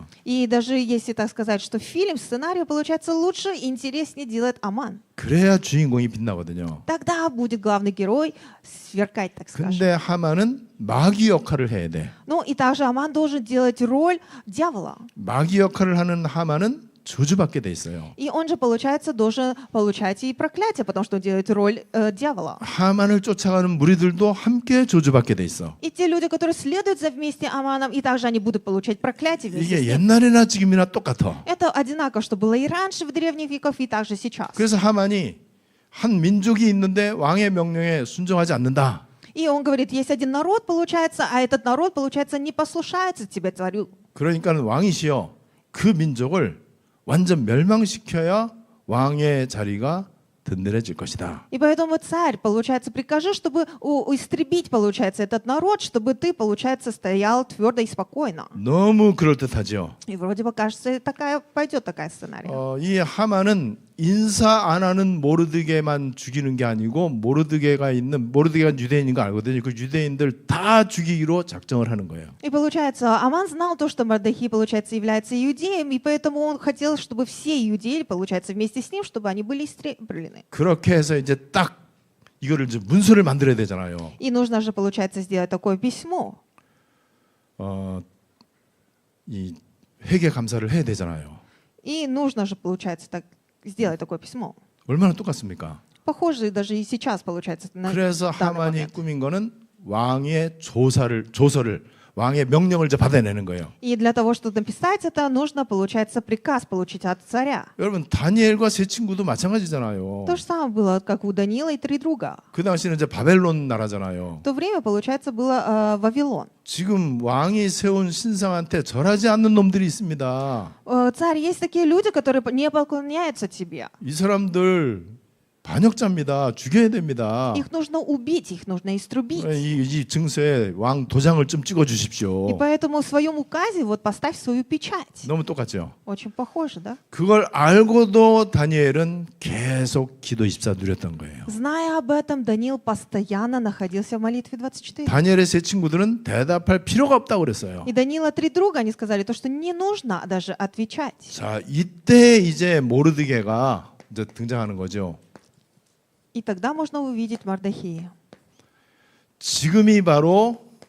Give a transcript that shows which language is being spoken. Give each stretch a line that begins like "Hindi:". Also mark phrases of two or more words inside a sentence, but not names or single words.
Russian: И даже если так сказать, что фильм, сценарий, получается, лучше и интереснее делает Аман.
Korean: 그래야 주인공이 빛나거든요.
Russian: Тогда будет главный герой сверкать, так скажем.
Korean: 근데 하만은 마귀 역할을 해야 돼.
Russian: Ну и также Аман должен делать роль дьявола.
Korean: 마귀 역할을 하는 하만은 저주받게 돼 있어요.
Russian: И он же, получается, должен получать и проклятие, потому что он делает роль дьявола.
Korean: 하만을 쫓아가는 무리들도 함께 저주받게 돼 있어.
Russian: И те люди, которые следуют за вместе Аманом, и также они будут получать проклятие вместе
Korean: 이게
Russian: с ним.
Korean: 옛날이나 지금이나 똑같아.
Russian: Это одинаково, что было и раньше в древних веков, и также сейчас.
Korean: 그래서 하만이 한 민족이 있는데 왕의 명령에 순종하지 않는다.
Russian: И он говорит, есть один народ, получается, а этот народ, получается, не послушается тебе, царю.
Korean: 그러니까는 왕이시여 그 민족을 완전 멸망시켜야 왕의 자리가 든든해질 것이다.
Russian: И поэтому, царь, получается, прикажи, чтобы истребить, получается, этот народ, чтобы ты, получается, стоял твердо и спокойно.
Korean: 너무 그럴듯하죠.
Russian: И вроде бы, кажется, пойдет такая сценарий.
Korean: 이 하만은 인사 안 하는 모르드게만 죽이는 게 아니고 모르드게가 유대인인 거 알거든요. 그 유대인들 다 죽이기로 작정을 하는 거예요.
Russian: И получается, Аман знал то, что Мардохей, получается, является иудеем, и поэтому он хотел, чтобы все иудеи, получается, вместе с ним, чтобы они были истреблены.
Korean: 그렇게 해서 이제 딱 이거를 이제 문서를 만들어야 되잖아요.
Russian: И нужно же, получается, сделать такое письмо.
Korean: 이 회개 감사를 해야 되잖아요.
Russian: И нужно же, получается, так сделать такое письмо.
Korean: 얼마나 똑같습니까?
Russian: Похоже, даже и сейчас, получается, на
Korean: 그래서
Russian: данный
Korean: 하만이
Russian: момент.
Korean: 꾸민 거는 왕의 조서를 왕의 명령을 이제 받아내는 거예요.
Russian: И для того, чтобы написать это, нужно, получается, приказ получить от царя.
Korean: 여러분 다니엘과 세 친구도 마찬가지잖아요.
Russian: То же самое было, как у Даниила и три друга.
Korean: 그 당시는 이제 바벨론 나라잖아요.
Russian: В то время, получается, было Вавилон.
Korean: 지금 왕이 세운 신상한테 절하지 않는 놈들이 있습니다.
Russian: Царь, есть такие люди, которые не поклоняются тебе.
Korean: 이 사람들 반역자입니다. 죽여야 됩니다.
Russian: Их нужно убить, их нужно иструбить.
Korean: 이 증서에 왕 도장을 좀 찍어
Russian: И
Korean: 주십시오.
Russian: поэтому в своем указе вот поставь свою печать.
Korean: 너무 똑같죠?
Russian: Очень похоже, да?
Korean: 그걸 알고도 다니엘은 계속 기도 24 누렸던 거예요.
Russian: Зная об этом, Даниил постоянно находился в молитве 24.
Korean: 다니엘의 세 친구들은 대답할 필요가 없다고 그랬어요.
Russian: И Даниила три друга, они сказали то, что не нужно даже отвечать.
Korean: 자, 이때 이제 모르드게가 이제 등장하는 거죠.
Russian: И тогда можно увидеть Мардохея.
Korean: 지금이 바로